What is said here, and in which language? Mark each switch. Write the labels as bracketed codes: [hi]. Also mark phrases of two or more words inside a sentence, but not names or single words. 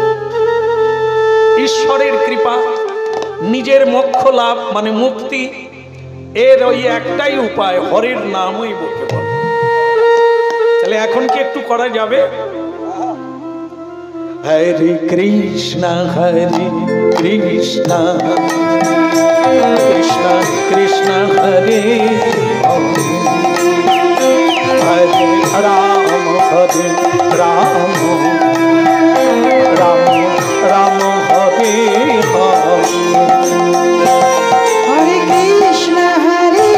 [bn] ঈশ্বরের কৃপা, নিজের মোক্ষ লাভ মানে মুক্তি, এর ওই একটাই উপায়, হরের নামই বলতে বল। তাহলে এখন কি একটু করা যাবে? হরে কৃষ্ণ হরে কৃষ্ণ কৃষ্ণ কৃষ্ণ হরে হরে রাম হরে রাম রাম রাম হরে হরে। হরে কৃষ্ণ হরে